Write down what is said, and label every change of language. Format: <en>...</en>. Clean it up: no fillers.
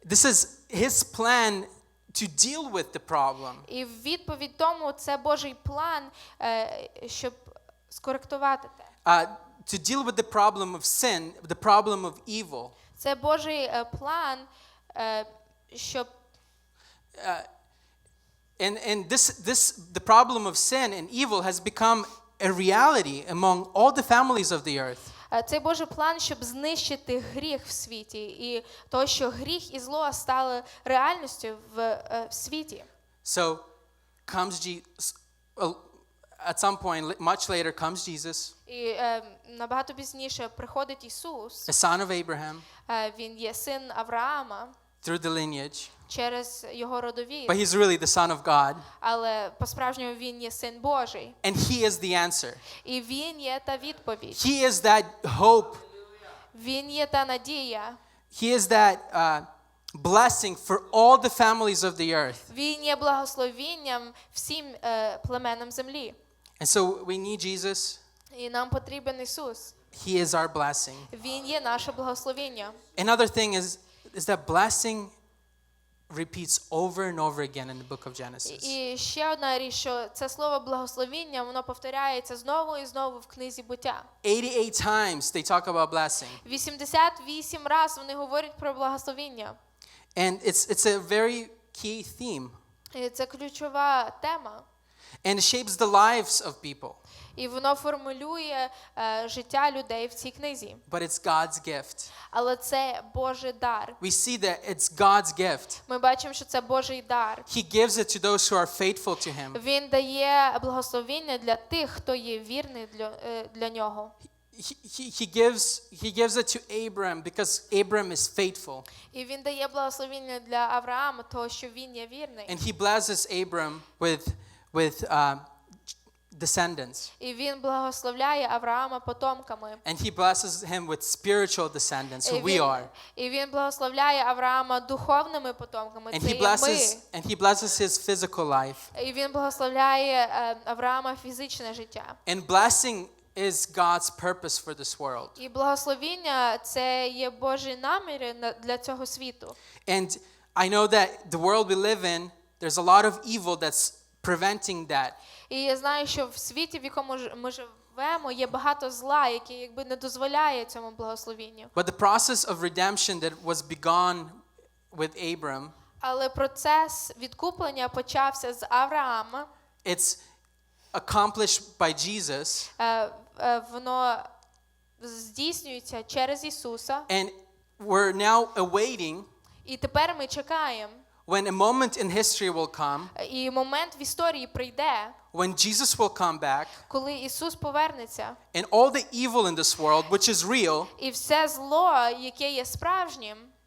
<en>This is his plan to deal with the problem.</en> <uk>І в відповідь тому це Божий план, щоб скоректувати те.</uk> <en>To deal with the problem of sin, the problem of evil.</en> <uk>Це Божий план, щоб</uk> <en>And the problem of sin and evil has become a reality among all the families of the earth.</en> <uk>Цей Божий план, щоб знищити гріх в світі, і то, що гріх і зло стали реальністю в світі.</uk> <en>So comes Jesus. At some point, much later, comes Jesus,</en> <uk>І набагато пізніше приходить Ісус.</uk> <en>a son of Abraham,</en> <uk>Він є син Авраама</uk> <en>through the lineage,</en> <uk>через його родовід.</uk> <en>but he's really the son of God,</en> <uk>Але по-справжньому він є син Божий.</uk> <en>and he is the answer.</en> <uk>І він є та відповідь.</uk> <en>He is that hope.</en> <uk>Він є та надія.</uk> <en>He is that blessing for all the families of the earth.</en> <uk>Він є благословінням всім племенам землі.</uk> <en>And so we need Jesus.</en> <uk>І нам потрібен Ісус.</uk> <en>He is our blessing.</en> <uk>Він є наше благословіння.</uk> <en>Another thing is that blessing repeats over and over again in the book of Genesis.</en> <uk>І ще одна річ, що це слово благословіння, воно повторяється знову і знову в книзі Буття.</uk> <en>88 times they talk about blessing.</en> <uk>88 раз вони говорять про благословіння.</uk> <en>And it's a very key theme.</en> <uk>І це ключова тема.</uk> <en>And it shapes the lives of people.</en> <uk>І воно формулює життя людей в цій книзі.</uk> <en>But it's God's gift.</en> <uk>Але це Божий дар.</uk> <en>We see that it's God's gift.</en> <uk>Ми бачимо, що це Божий дар.</uk> <en>He gives it to those who are faithful to him.</en> <uk>Він дає благословіння для тих, хто є вірний для нього.</uk> <en>He gives it to Abram because Abram is faithful.</en> <uk>І він дає благословіння для Авраама, того, що він є вірний.</uk> <en>And he blesses Abram with descendants.</en> <uk>І він благословляє Авраама потомками.</uk> <en>And he blesses him with spiritual descendants, who we are.</en> <uk>І він благословляє Авраама духовними потомками.</uk> <en>And</en> <uk>Це</uk> <en>he blesses his physical life.</en> <uk>І він благословляє Авраама фізичне життя.</uk> <en>And blessing is God's purpose for this world.</en> <uk>І благословіння це є Божі наміри для цього світу.</uk> <en>And I know that the world we live in, there's a lot of evil that's preventing that.</en> <uk>І я знаю, що в світі, в якому ми живемо, є багато зла, яке якби не дозволяє цьому благословінню.</uk> <en>But the process of redemption that was begun with Abram,</en> <uk>Але процес відкуплення почався з Авраама.</uk> <en>it's accomplished by Jesus.</en> <uk>Воно здійснюється через Ісуса.</uk> <en>And we're now awaiting</en> <uk>І тепер ми чекаємо.</uk> <en>when a moment in history will come,</en> <uk>І момент в історії прийде,</uk> <en>when Jesus will come back,</en> <uk>коли Ісус повернеться.</uk> <en>and all the evil in this world, which is real,</en> <uk>І все зло, яке є справжнім.</uk>